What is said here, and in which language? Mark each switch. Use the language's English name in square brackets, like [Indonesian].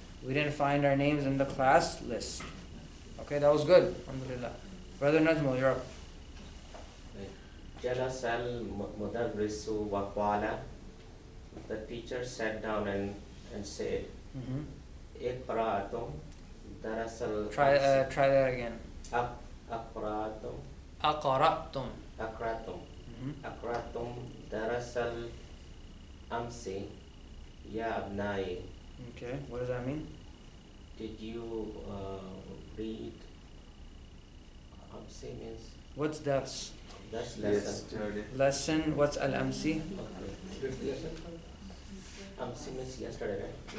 [English] We didn't find our names in the class list. Okay, that was good. Alhamdulillah. Brother Najmul, you're up. [Arabic] جلس المدرس وقال. [English] The teacher sat down and said, [Arabic] اقرأتم درس [English] Try that again. [Arabic] أقرأتم أقرأتم. أقرأتم أقرأتم درس الأمس يا أبنائي. [English] Okay, what does that mean? Did you read? Amsi means What's dars? that's lesson. Yesterday. Lesson, what's al-amsi? Okay. Amsi means yesterday, right?